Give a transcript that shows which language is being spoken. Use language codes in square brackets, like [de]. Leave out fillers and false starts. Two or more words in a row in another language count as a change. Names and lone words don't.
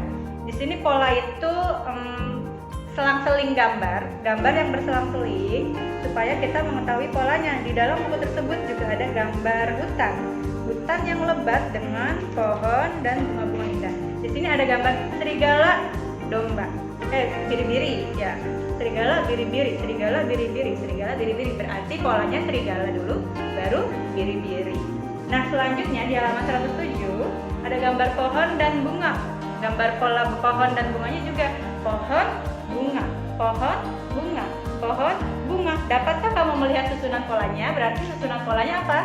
[id] Di sini pola itu selang-seling gambar yang berselang-seling supaya kita mengetahui polanya. Di dalam buku tersebut juga ada gambar hutan yang lebat dengan pohon dan bunga-bunga indah. Di sini ada gambar serigala, domba, biri-biri ya. Serigala, biri-biri, serigala, biri-biri, serigala, biri-biri. Berarti polanya serigala dulu, baru biri-biri. Nah, selanjutnya di halaman 107 ada gambar pohon dan bunga. Gambar pola pohon dan bunganya juga. Pohon, bunga, pohon, bunga, pohon, bunga. Dapatkah kamu melihat susunan polanya? Berarti susunan polanya apa?